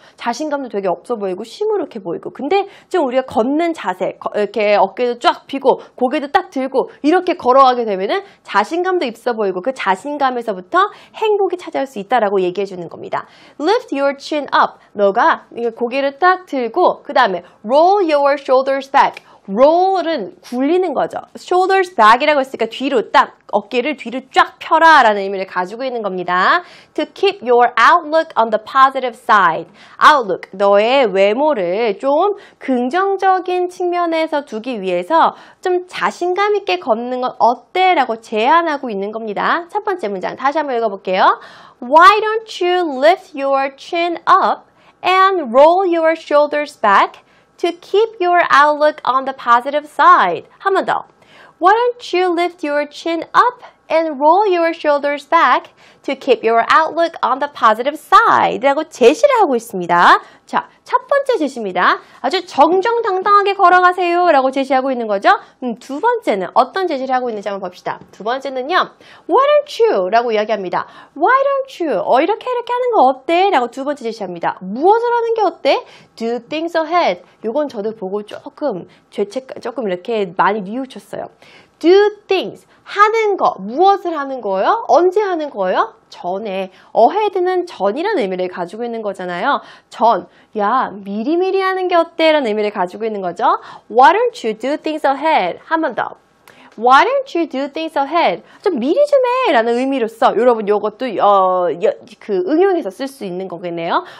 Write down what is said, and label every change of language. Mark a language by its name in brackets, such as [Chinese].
[Korean] 자신감도 되게 없어 보이고 시무룩해 보이고. 근데 좀 우리가 걷는 자세, 이렇게 어깨도 쫙 펴고 고개도 딱 들고 이렇게 걸어가게 되면은 자신감도 있어 보이고 그 자신감에서부터 행복이 찾아올 수 있다라고 얘기해 주는 겁니다. [English] Lift your chin up. [Korean] 너가 고개를 딱 들고 그 다음에 [English] roll your shoulders back. [Korean] roll은 굴리는 거죠. shoulders back이라고 했으니까 뒤로 딱 어깨를 뒤로 쫙 펴라 라는 의미를 가지고 있는 겁니다. [English] To keep your outlook on the positive side. [Korean] outlook, 너의 외모를 좀 긍정적인 측면에서 두기 위해서 좀 자신감 있게 걷는 건 어때? 라고 제안하고 있는 겁니다. 첫 번째 문장 다시 한번 읽어볼게요. [English] Why don't you lift your chin up and roll your shoulders back? To keep your outlook on the positive side. [Korean] 한 번 더. [English] Why don't you lift your chin up and roll your shoulders back to keep your outlook on the positive side? [Korean] 라고 제시를 하고 있습니다. 자, 첫 번째 제시입니다. 아주 정정당당하게 걸어가세요 라고 제시하고 있는 거죠. 두 번째는 어떤 제시를 하고 있는지 한번 봅시다. 두 번째는요. [English] Why don't you? [Korean] 라고 이야기합니다. [English] Why don't you? [Korean] 이렇게 하는 거 어때? 라고 두 번째 제시합니다. 무엇을 하는 게 어때? [English] Do things ahead. [Korean] 요건 저도 보고 조금 이렇게 많이 뉘우쳤어요. [English] Do things. [Korean] 하는 거. 무엇을 하는 거예요? 언제 하는 거예요? 전에. ahead는 전이라는 의미를 가지고 있는 거잖아요. 전. 야, 미리미리 하는 게 어때? 라는 의미를 가지고 있는 거죠. [English] Why don't you do things ahead? [Korean] 한 번 더. [English] Why don't you do things ahead? [Korean] 좀 미리 좀 해! 라는 의미로서 여러분 요것도 그 응용해서 쓸 수 있는 거겠네요.